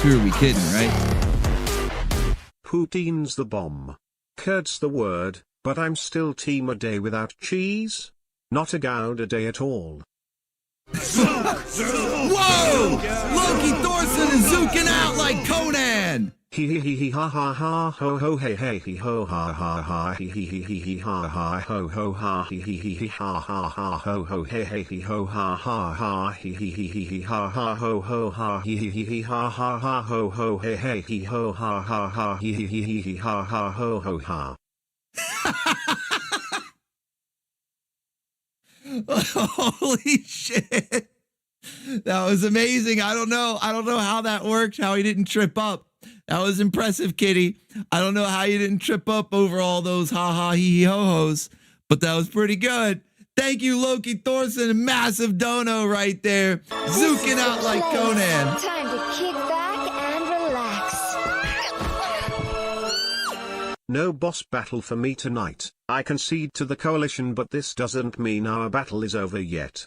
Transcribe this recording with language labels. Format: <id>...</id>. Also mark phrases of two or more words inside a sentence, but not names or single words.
<en>Who are we kidding, right? Poutine's the bomb. Curt's the word, but I'm still team a day without cheese. Not a Gouda day at all. Whoa! Loki Thorson is zooking out like Conan! Hee ha ha ha ho ho hey hey hee ho ha ha ha hee hee ha ha ho ho ha hee ha ha ha ho ho hey hey hee ho ha ha hee ha ha ho ho ha hee ha ha ho ho hey hey hee ho ha ha hee ha ha ho ho ha. Holy shit. That was amazing. I don't know how that worked, how he didn't trip up. That was impressive, Kitty. I don't know how you didn't trip up over all those ha-ha hee ho-hos, but that was pretty good. Thank you, Loki Thorson. Massive dono right there. Zooking out like Conan. Time to kick back and relax. No boss battle for me tonight. I concede to the coalition, but this doesn't mean our battle is over yet.</en>